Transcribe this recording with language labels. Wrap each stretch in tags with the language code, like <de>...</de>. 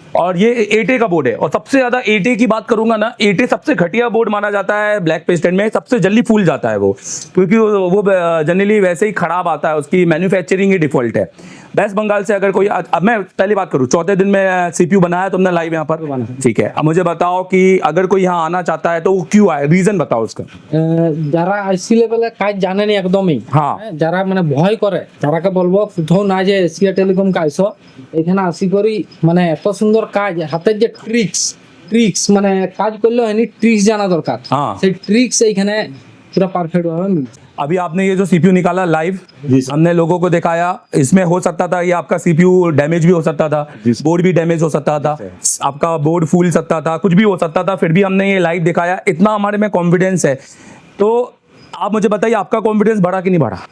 <hi>और ये 8A का बोर्ड है, और सबसे ज्यादा 8A की बात करूंगा ना, 8A सबसे घटिया बोर्ड माना जाता है ब्लैक पेस्टेड में, सबसे जल्दी फूल जाता है वो, क्योंकि वो जनरली वैसे ही खराब आता है, उसकी मैन्युफैक्चरिंग ही डिफॉल्ट है। वेस्ट बंगाल से अगर कोई, अब मैं पहली बात करूं, चौथे दिन में सीपीयू बनाया तुमने लाइव यहाँ पर, ठीक है। अब मुझे बताओ कि अगर कोई यहाँ आना चाहता है तो वो क्यों आए, रीजन बताओ उसका।</hi> <bn>যারা আইসি লেভেলে কাজ জানেনি একদমই, হ্যাঁ। যারা মানে ভয় করে, তারাকে বলবো কোথাও না যে এশিয়া টেলিকম আইসো, এখানে আসি করি মানে এত সুন্দর কাজ, হাতের যে ট্রিক্স মানে কাজ করলে হয়নি, ট্রিক্স জানা দরকার। হ্যাঁ। সেই ট্রিক্স এইখানে পুরো পারফেক্ট ভাবে মিলছে।</bn> <hi>अभी आपने ये जो सीपीयू निकाला लाइव, हमने लोगों को दिखाया, इसमें हो सकता था ये आपका सीपीयू डैमेज भी हो सकता था, बोर्ड भी डैमेज हो सकता था, आपका बोर्ड फूल सकता था, कुछ भी हो सकता था, फिर भी हमने ये लाइव दिखाया। इतना हमारे में कॉन्फिडेंस है। तो आप मुझे बताइए आपका कॉन्फिडेंस बढ़ा कि नहीं बढ़ा?</hi>